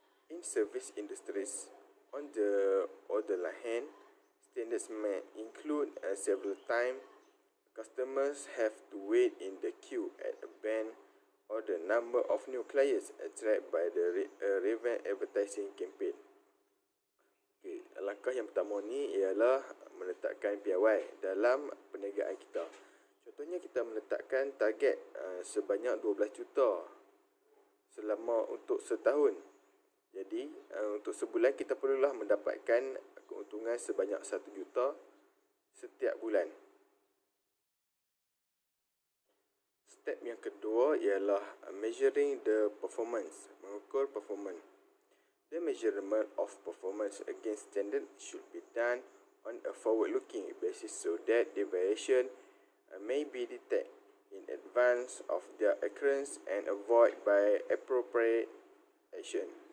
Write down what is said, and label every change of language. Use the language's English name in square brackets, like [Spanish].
[English] In service industries, on the other hand, standards may include several times customers have to wait in the queue at a bank or the number of new clients attracted by the relevant advertising campaign. [Malay] Okay, langkah yang pertama ni ialah meletakkan piawai dalam perniagaan kita. Contohnya kita meletakkan target sebanyak 12 juta selama untuk setahun. Jadi untuk sebulan kita perlulah mendapatkan keuntungan sebanyak 1 juta setiap bulan. Step yang kedua ialah [English] measuring the performance, [Malay] mengukur performance. [English] The measurement of performance against standard should be done on a forward-looking basis so that deviation may be detected in advance of their occurrence and avoided by appropriate action.